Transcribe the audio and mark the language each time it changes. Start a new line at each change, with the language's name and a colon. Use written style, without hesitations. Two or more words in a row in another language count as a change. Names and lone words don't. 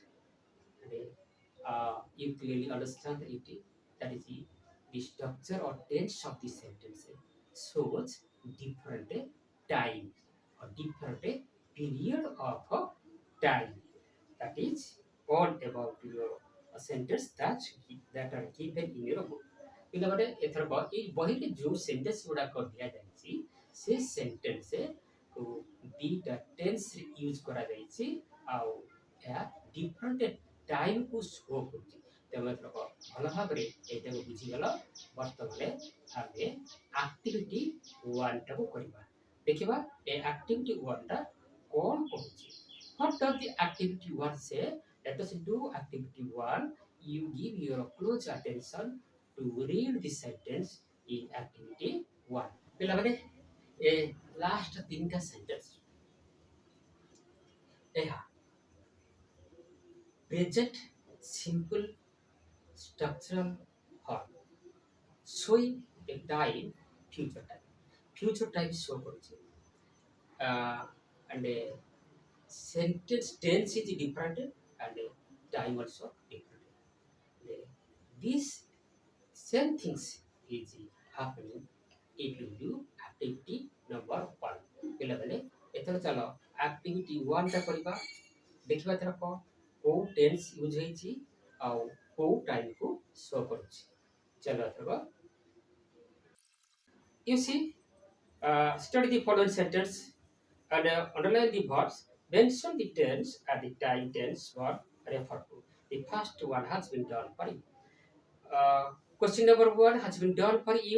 English: And you clearly understand that is the structure or tense of the sentence shows different time or different period of time. That is all about your sentence that are given in your book.
Odia: ପିଲାମାନେ ଏଥରକ ଏଇ ବହିରେ ଯେଉଁ ସେଣ୍ଟେନ୍ସ ଗୁଡ଼ାକ ଦିଆଯାଇଛି ସେ ସେଣ୍ଟେନ୍ସ ଦୁଇଟା ଟେନ୍ସରେ ୟୁଜ୍ କରାଯାଇଛି ଆଉ ଏହା
English: different time-ku show
Odia: କରୁଛି। ତେଣୁ ଏଥରକ ଭଲ ଭାବରେ ଏଇଟାକୁ ବୁଝିଗଲ। ବର୍ତ୍ତମାନ ଆମେ ଆକ୍ଟିଭିଟି 1ଟାକୁ କରିବା। ଦେଖିବା ଏ ଆକ୍ଟିଭିଟି 1ଟା କ'ଣ କହୁଛି।
English: What does the activity 1 say? Let us do activity 1. You give your close attention to read the sentence in activity 1.
Odia: ପିଲାମାନେ ଏ ଲାଷ୍ଟ 3ଟା ସେଣ୍ଟେନ୍ସ ଏହା
English: present simple structural form showing a time future time show କରୁଛି and sentence tense is different and time also different. These same things is happening if you do activity number 1.
Odia: ପିଲାମାନେ ଏଥର ଚାଲ activity 1ଟା କରିବା। ଦେଖିବା ଏଥର କୋଉ ଟେନ୍ସ ୟୁଜ୍ ହେଇଛି ଆଉ କୋଉ
English: time-ku show
Odia: କରୁଛି। ଚାଲ ଏଥର
English: you see study the following sentence and underline the verbs. Mention the tense and the time tense were referred to. The first one has been done for you. Question number 1 has been done for you.